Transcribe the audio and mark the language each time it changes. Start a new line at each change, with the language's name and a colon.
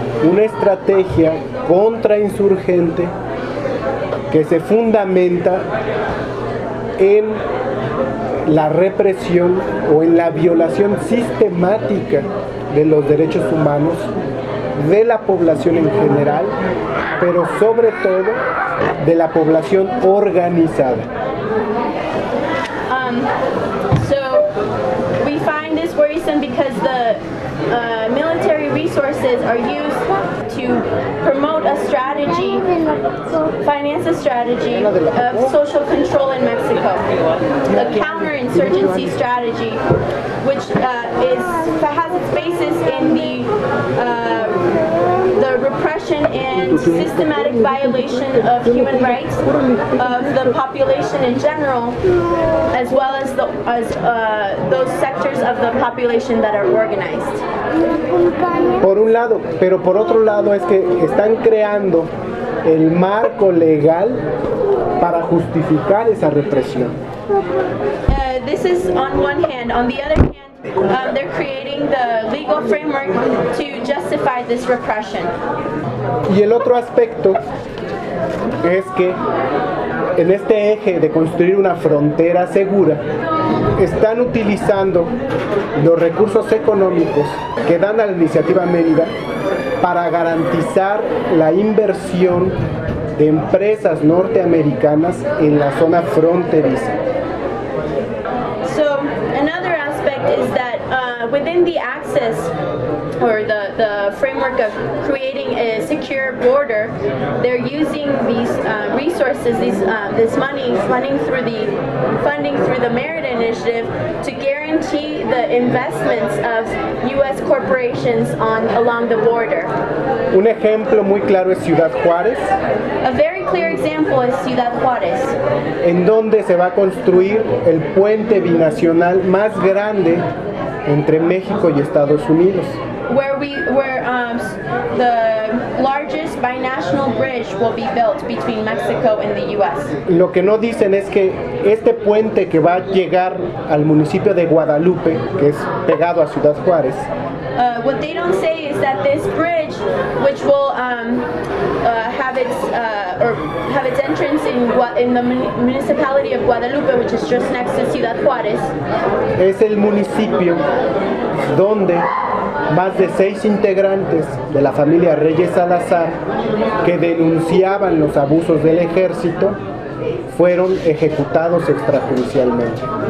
Spanish: Una estrategia contrainsurgente que se fundamenta en la represión o en la violación sistemática de los derechos humanos de la población en general, pero sobre todo de la población organizada.
English: So we find this worrisome because the military resources are used to promote a strategy, finance a strategy of social control in Mexico, a counterinsurgency strategy, which has its basis in the repression and systematic violation of human rights of the population in general, as well as those sectors of the population that are organized.
Spanish: Por un lado, pero por otro lado es que están creando el marco legal para justificar esa represión.
English: This is on one hand. On the other hand, they're creating the legal framework to justify this repression.
Spanish: Y el otro aspecto es que en este eje de construir una frontera segura, están utilizando los recursos económicos que dan a la iniciativa Mérida para garantizar la inversión de empresas norteamericanas en la zona fronteriza.
English: So, another aspect is that within the access or the framework of creating a secure border, they're using these resources, this money funding through the Mérida Initiative to guarantee the investments of U.S. corporations along the border.
Spanish: Un ejemplo muy claro es Ciudad Juárez.
English: A very clear example is Ciudad Juárez.
Spanish: En donde se va a construir el puente binacional más grande entre México y Estados Unidos.
English: The largest binational bridge will be built between Mexico and the U.S.
Spanish: Lo que no dicen es que este puente que va a llegar al municipio de Guadalupe, que es pegado a Ciudad Juárez.
English: What they don't say is that this bridge, which will have its entrance in the municipality of Guadalupe, which is just next to Ciudad Juárez.
Spanish: Es el municipio donde más de 6 integrantes de la familia Reyes Salazar que denunciaban los abusos del ejército fueron ejecutados extrajudicialmente.